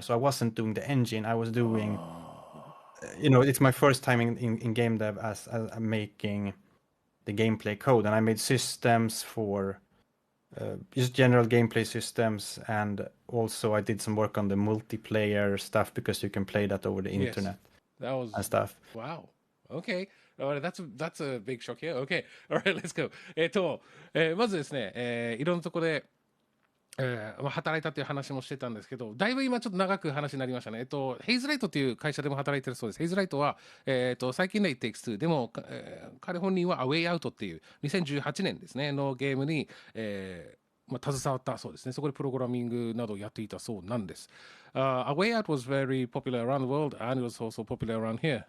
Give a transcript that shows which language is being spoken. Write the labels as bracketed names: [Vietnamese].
[English] So I wasn't doing the engine. I was doing, it's my first time in game dev as making the gameplay code, and I made systems for just general gameplay systems, and also I did some work on the multiplayer stuff because you can play that over the internet. That was and stuff. Wow. Okay. All right, that's a big shock here. Okay. All right, let's go. [Japanese] まずですね、いろんなところで、働いたという話もしてたんですけど、だいぶ今ちょっと長く話になりましたね。ヘイズライトという会社でも働いてるそうです。ヘイズライトは、最近の It Takes Two でも、彼本人は A Way Out っていう2018年ですねのゲームに、携わったそうですね。そこでプログラミングなどをやっていたそうなんです。 [English] A Way Out was very popular around the world, and it was also popular around here.